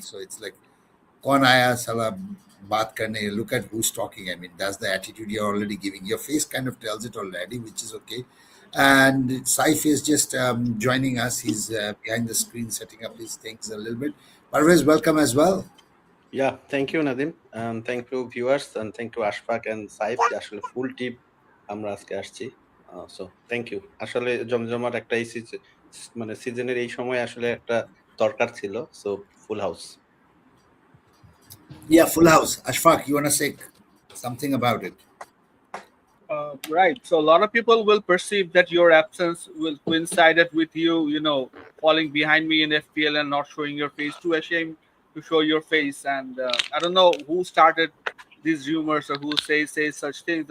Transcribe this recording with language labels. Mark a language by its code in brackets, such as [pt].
[en] So it's like, [hi] kaun aaya sala baat karne, [en] look at who's talking. I mean, that's the attitude you're already giving. Your face kind of tells it already, which is okay. And Saif is just joining us. He's behind the screen setting up his things a little bit. Parvez, welcome as well. Yeah, thank you, Nadim. And thank you, viewers, and thank you, Ashfaq and Saif. Actually, full team [bn] আমরা আজকে আসছি। [en] So thank you. [bn] আসলে জমজমাট একটা মানে সিজনের এই সময় আসলে একটা দরকার ছিল। [en] So full house. Yeah, full house. Ashfaq, you want to say something about it? Right. So a lot of people will perceive that your absence will coincided with you, falling behind me in FPL and not showing your face. Too ashamed to show your face. And I don't know who started these rumors or who says such things.